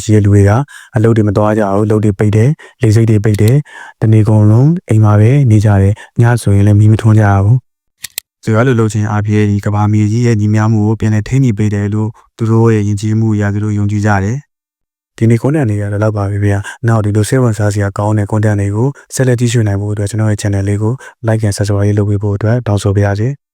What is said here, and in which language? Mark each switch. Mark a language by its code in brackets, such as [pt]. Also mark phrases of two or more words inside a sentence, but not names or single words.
[my] ရှိတဲ့လူတွေကအလုပ်တွေမသွားကြဘူးလုပ်တွေပိတ်တယ်လေစိတ်တွေပိတ်တယ်တနေ့ကုန်လုံးအိမ်မှာပဲနေကြတယ်ညဆိုရင်လည်းမီးမထွန်းကြဘူးဆိုရလို့လုပ်ချင်းအပြေးဒီကဘာမီကြီးရဲ့ညီများမှုကိုပြန်လဲထိန်းနေပေးတယ်လို့သူတို့ရဲ့ယဉ်ကျေးမှုအရာသူတို့ယုံကြည်ကြတယ်ဒီနေ့ content တွေကတော့လောက်ပါပြီဗျာနောက်ဒီလို share ဝန်စားစရာကောင်းတဲ့ content တွေကိုဆက်လက်ကြည့်ရှုနိုင်ဖို့အတွက်ကျွန်တော်ရဲ့ channel လေးကို [en] like and subscribe [my] လုပ်ပေးဖို့အတွက်တောင်းဆိုပါရစေ